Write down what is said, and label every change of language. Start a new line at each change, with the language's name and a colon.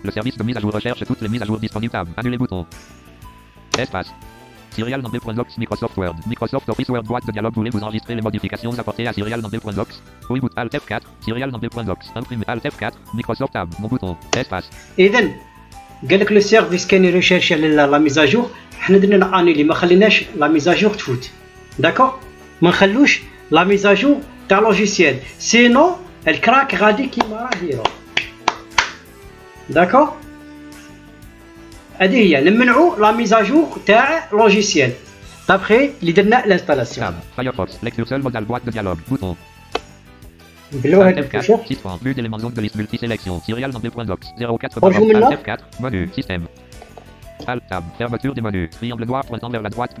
French: Le service de mise à jour recherche toutes les mises à jour disponibles. Tab. Annuler bouton. Espace. Serial number.lox Microsoft Word. Microsoft Office Word boîte de dialogue. Voulez-vous enregistrer les modifications apportées à Serial number.lox? Oui, boot Alt F4. Serial number.lox. Imprimer Alt F4. Microsoft Tab. Mon bouton. Espace.
Arabic: اذا قال لك لو سيرفيس كان يريشيرشي على لا ميزاجور، حنا درنا انيلي ما خليناش لا ميزاجور تفوت. داكور، ما نخلوش لا ميزاجور تاع لوجيسيال، سينو الكراك غادي كيما راه ديرو. داكور، هذه هي نمنعوا لا ميزاجور تاع لوجيسيال دابخي اللي درنا لانستالاسيون.
French: Tab. Firefox. Lecture seul modal boîte de dialogue. Bouton.
Arabic: نبلو هاد
French: Alt F4.
Arabic: الكشف.
French: Titre. Vue d'éléments zone de liste multisélection. Serial number.lox. 04. Bonjour, Alt maintenant. F4. Menu. Système. Alt Tab. Fermeture des menus. Triangle noir pointant vers la droite.